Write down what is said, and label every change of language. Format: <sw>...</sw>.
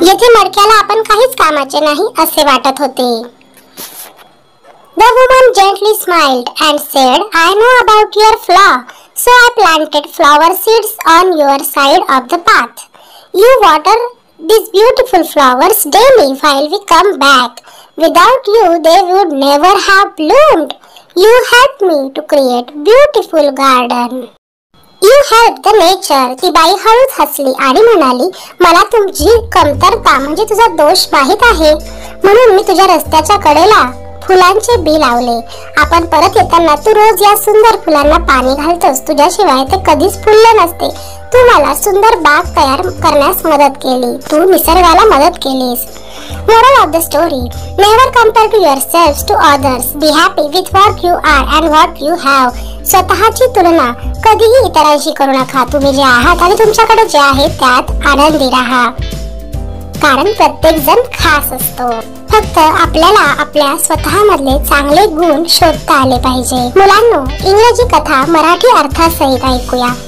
<mr>येथे मडक्याला आपण काहीच कामाचे नाही असे वाटत होते."</mr> <en>The woman gently smiled and said, "I know about your flaw, so I planted flower seeds on your side of the path. You water these beautiful flowers daily while we come back. Without you, they would never have bloomed. You helped me to create beautiful garden. You helped the nature."</en> <mr>ती बाई हळूच हसली आणि म्हणाली, "मला तुझी कमतरता म्हणजे तुझा दोष माहित आहे, म्हणून मी तुझ्या रस्त्याच्या कडेला फुलांचे बी लावले. आपण परत येताना तू रोज या सुंदर फुलांना पाणी घालतोस. तुझ्याशिवाय ते कधीच फुलले नसते. तू मला सुंदर बाग तयार करण्यास मदत केली. तू निसर्गाला मदत केलीस." Moral of the story: Never compare to yourselves to others. Be happy with what you are and what you have. स्वतःची तुलना कधीही इतरांशी करू नका. तुम्ही जे आहात आणि तुमच्याकडे जे आहे त्यात आनंदी राहा, कारण प्रत्येक जण खास असतो. फक्त आपल्याला आपल्या स्वतःमधले चांगले गुण शोधता आले पाहिजे. मुलांनो, इंग्रजी कथा मराठी अर्थासहित ऐकूया.</mr>